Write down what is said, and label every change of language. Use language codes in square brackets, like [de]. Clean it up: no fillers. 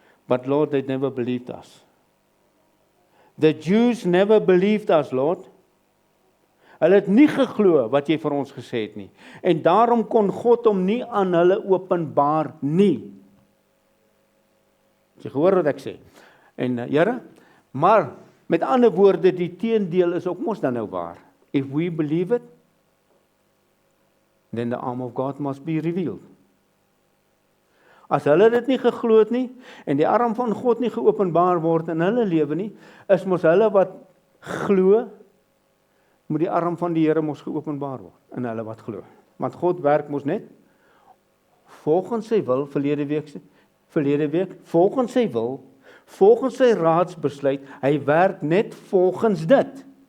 [en] But Lord, they never believed us. The Jews never believed us, Lord. [af] Hulle het nie geglo wat jy vir ons gesê het nie. En daarom kon God hom nie aan hulle openbaar nie. Jy gehoor wat ek sê? En Here, maar met ander woorde, die teendeel is ook mos dan nou waar. [en] If we believe it, then the arm of God must be revealed. [af] As hulle dit nie geglo het nie, en die arm van God nie geopenbaar word in hulle lewe nie, is mos hulle wat glo, moet die arm van die Here mos geopenbaar word, in hulle wat glo. Want God werk mos net, volgens sy wil, verlede week, volgens sy wil, volgens sy raadsbesluit, hy werk net volgens dit.